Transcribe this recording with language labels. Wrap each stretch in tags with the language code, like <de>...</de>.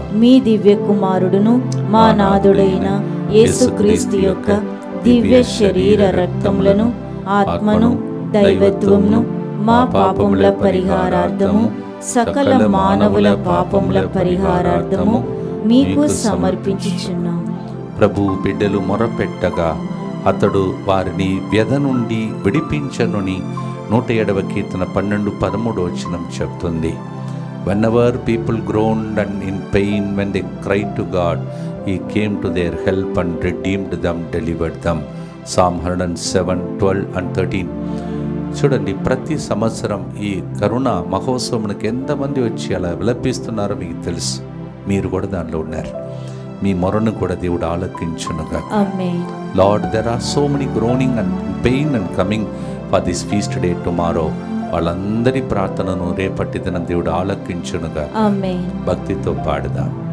<te>మీ దివ్య కుమారుడును మా నాథుడైన యేసుక్రీస్తు యొక్క దివ్య శరీర రక్తములను ఆత్మను దైవత్వమును మా పాపముల పరిహారార్థము సకల మానవుల పాపముల పరిహారార్థము మీకు సమర్పించుచున్నాము. ప్రభు బిడ్డలు మొరపెట్టగా అతడు వారిని వ్యధ నుండి విడిపించనుని 107వ కీర్తన 12:13 చెప్తుంది.</te> <en>Whenever people groaned and in pain when they cried to God, He came to their help and redeemed them, delivered them. Psalm 107:12 and 13.</en> <te>చూడండి, ప్రతి సంవత్సరం ఈ కరుణ మహోత్సవంకి ఎంతమంది వచ్చి అలా విలపిస్తున్నారో మీకు తెలుసు. మీరు కూడా దానిలో ఉన్నారు. మీ మొరను కూడా దేవుడు ఆలకించునుగా.</te> <en>Lord, there are so many groaning and pain and coming for this feast day tomorrow.</en> <te>వాళ్ళందరి ప్రార్థనను రేపటి దినం దేవుడు ఆలకించునుగా. భక్తితో పాడుదాం.</te>